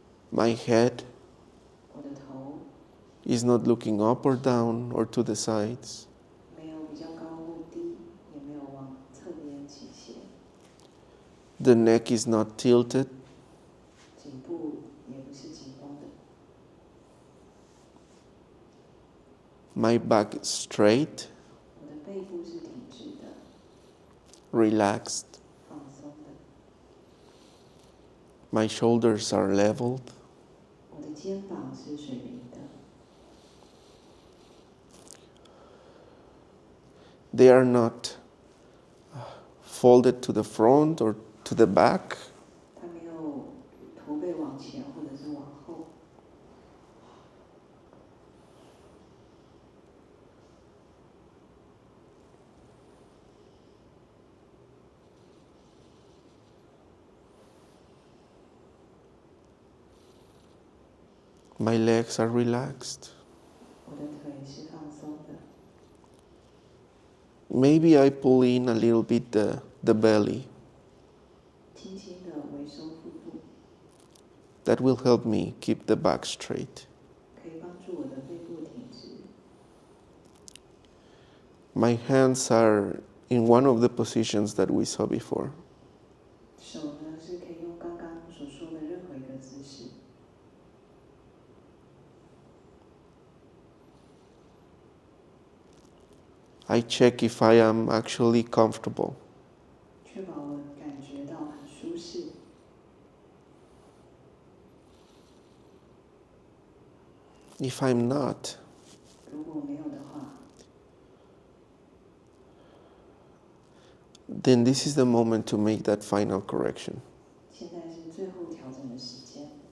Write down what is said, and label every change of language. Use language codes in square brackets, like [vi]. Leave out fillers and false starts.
[en] My head [zh] 我的头 [en] is not looking up or down or to the sides. [zh] 没有比较高或低，也没有往侧边倾斜， [en] The neck is not tilted. [zh] 颈部也不是紧绷的， [en] My back is straight, [zh] 我的背部是挺直的， [en] relaxed. [zh] 放松的， [en] My shoulders are leveled. [zh] 我的肩膀是水平的， [en] They are not folded to the front or to the back. [zh] 它没有头背往前或者是往后， [en] My legs are relaxed. [zh] 我的腿是放松的， [en] Maybe I pull in a little bit the belly. [zh] 轻轻的微收腹部， [en] That will help me keep the back straight. [zh] 可以帮助我的背部挺直。 [en] My hands are in one of the positions that we saw before. [zh] 手呢是可以用刚刚所说的任何一个姿势。 [en] I check if I am actually comfortable. [zh] 确保我感觉到很舒适。 [en] If I'm not, [zh] 如果没有的话， [en] then this is the moment to make that final correction. [zh] 现在是最后调整的时间。